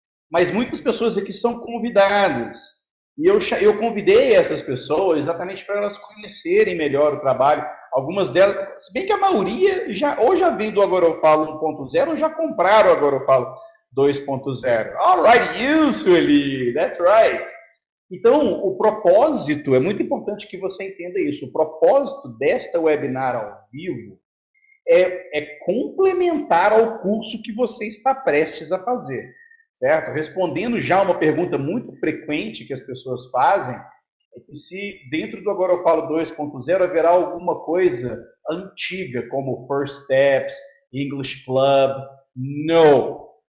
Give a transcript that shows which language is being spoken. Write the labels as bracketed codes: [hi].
[pt] Mas muitas pessoas aqui são convidadas. E eu convidei essas pessoas exatamente para elas conhecerem melhor o trabalho. Algumas delas, se bem que a maioria já vem do Agora eu falo 1.0 ou já compraram o Agora eu falo 2.0. [en] All right, you, Sueli, that's right. [pt] Então, o propósito, é muito importante que você entenda isso. O propósito desta webinar ao vivo é complementar ao curso que você está prestes a fazer, certo? Respondendo já uma pergunta muito frequente que as pessoas fazem, é que se dentro do Agora eu falo 2.0 haverá alguma coisa antiga, como First Steps, English Club. Não!